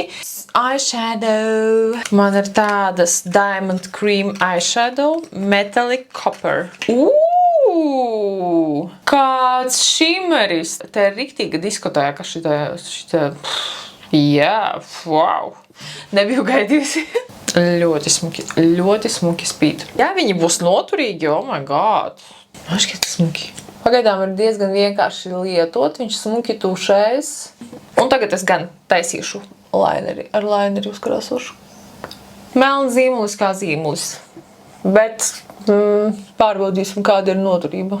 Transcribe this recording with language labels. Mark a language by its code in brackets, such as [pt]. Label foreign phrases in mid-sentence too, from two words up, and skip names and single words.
[lv] Eyeshadow. Man ir tādas Diamond Cream Eyeshadow Metallic Copper. Kāds šimeris. Te ir riktīga diskotēka šita. Jā, wow. Nebiju gaidījusi. Ļoti smuki spīd. Ja viņi būs noturīgi, [en] oh my god. [lv] Man šķiet smuki. Pagaidām ir diezgan vienkārši lietot, viņš smuki tušējas. Un tagad es gan taisīšu laineri, ar laineri uzkrāsošu. Melns zīmulis kā zīmulis, bet pārbaudīsim, kāda ir noturība.